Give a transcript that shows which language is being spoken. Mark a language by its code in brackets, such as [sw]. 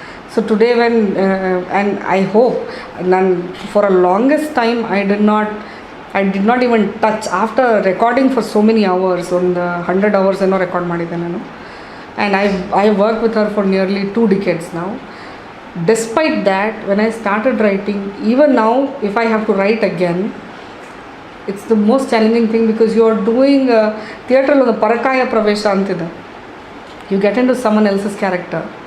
[en] So today and I hope, for a longest time I did not I did not even touch after recording for so many hours. [kn] ಒಂದು 100 hours ಏನೋ record ಮಾಡಿದ್ದೆ ನಾನು. [en] And I worked with her for nearly 2 decades now. Despite that, when I started writing, even now if I have to write again, it's the most challenging thing because you are doing theatre [kn] ಒಂದು ಪರಕಾಯ ಪ್ರವೇಶ ಅಂತಿದೆ. [en] You get into someone else's character.